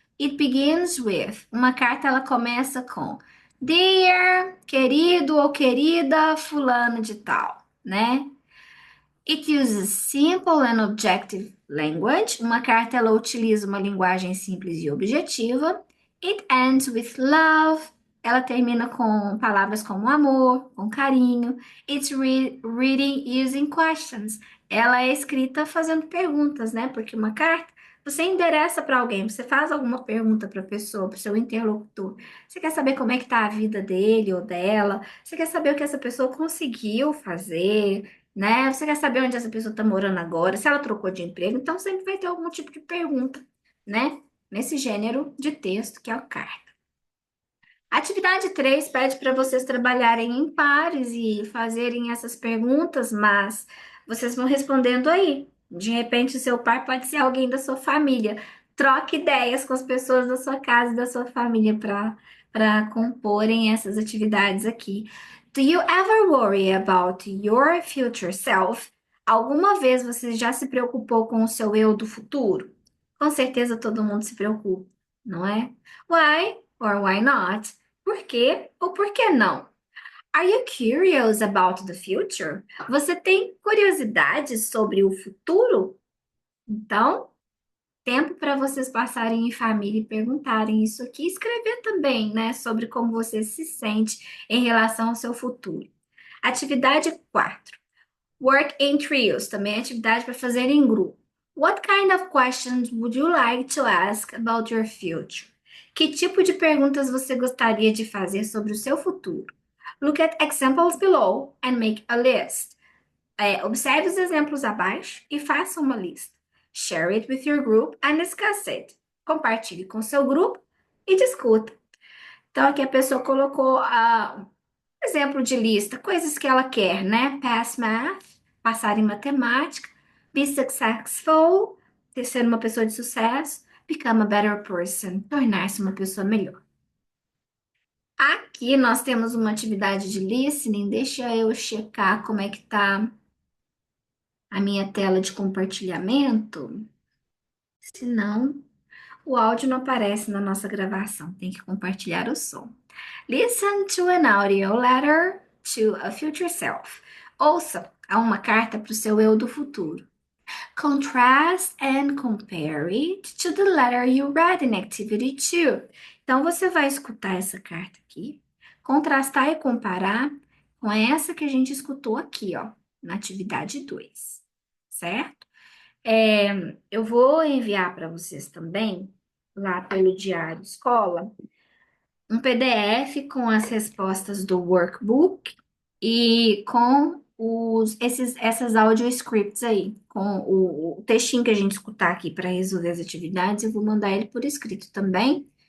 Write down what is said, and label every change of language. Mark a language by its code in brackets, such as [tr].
[en] It begins with, [pt] uma carta ela começa com Dear, querido ou querida fulano de tal, né? [en] It uses simple and objective language. [pt] Uma carta ela utiliza uma linguagem simples e objetiva. [en] It ends with love. [pt] Ela termina com palavras como amor, com carinho. [en] It's reading using questions. [pt] Ela é escrita fazendo perguntas, né? Porque uma carta você endereça para alguém, você faz alguma pergunta para a pessoa, para o seu interlocutor. Você quer saber como é que está a vida dele ou dela? Você quer saber o que essa pessoa conseguiu fazer? Né? Você quer saber onde essa pessoa está morando agora, se ela trocou de emprego, então sempre vai ter algum tipo de pergunta, né? Nesse gênero de texto que é o carta. A atividade 3 pede para vocês trabalharem em pares e fazerem essas perguntas, mas vocês vão respondendo aí. De repente, o seu par pode ser alguém da sua família. Troque ideias com as pessoas da sua casa e da sua família para comporem essas atividades aqui. [en] Do you ever worry about your future self? [pt] Alguma vez você já se preocupou com o seu eu do futuro? Com certeza todo mundo se preocupa, não é? [en] Why or why not? [pt] Por quê ou por que não? [en] Are you curious about the future? [pt] Você tem curiosidade sobre o futuro? Então, tempo para vocês passarem em família e perguntarem isso aqui. Escrever também, né, sobre como você se sente em relação ao seu futuro. Atividade 4. [en] Work in trios, [pt] também é atividade para fazer em grupo. [en] What kind of questions would you like to ask about your future? [pt] Que tipo de perguntas você gostaria de fazer sobre o seu futuro? [en] Look at examples below and make a list. [pt] Observe os exemplos abaixo e faça uma lista. [en] Share it with your group and discuss it. [pt] Compartilhe com seu grupo e discuta. Então, aqui a pessoa colocou exemplo de lista, coisas que ela quer, né? [en] Pass math, [pt] passar em matemática, [en] be successful, [pt] ser uma pessoa de sucesso, [en] become a better person, [pt] tornar-se uma pessoa melhor. Aqui nós temos uma atividade de listening, deixa eu checar como é que tá a minha tela de compartilhamento, senão o áudio não aparece na nossa gravação, tem que compartilhar o som. [en] Listen to an audio letter to a future self. [pt] Ouça a uma carta para o seu eu do futuro. [en] Contrast and compare it to the letter you read in activity 2. [pt] Então, você vai escutar essa carta aqui, contrastar e comparar com essa que a gente escutou aqui, ó, na atividade 2, certo? Eu vou enviar para vocês também, lá pelo Diário Escola, um PDF com as respostas do workbook e com essas audio scripts aí, com o textinho que a gente escutar aqui para resolver as atividades, eu vou mandar ele por escrito também.